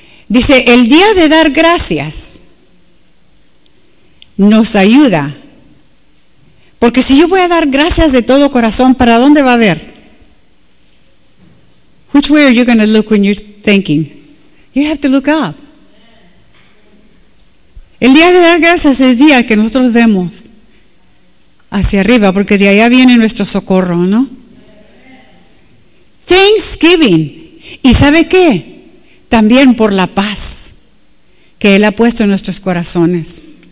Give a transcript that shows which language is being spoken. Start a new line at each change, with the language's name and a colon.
Spanish: Dice, el día de dar gracias nos ayuda. Porque si yo voy a dar gracias de todo corazón, ¿para dónde va a ver?
English: Which way are you going to look when you're thinking? You have to look up.
Spanish: El día de dar gracias es día que nosotros vemos hacia arriba, porque de allá viene nuestro socorro, ¿no? Thanksgiving. ¿Y sabe qué? También por la paz que Él ha puesto en nuestros corazones.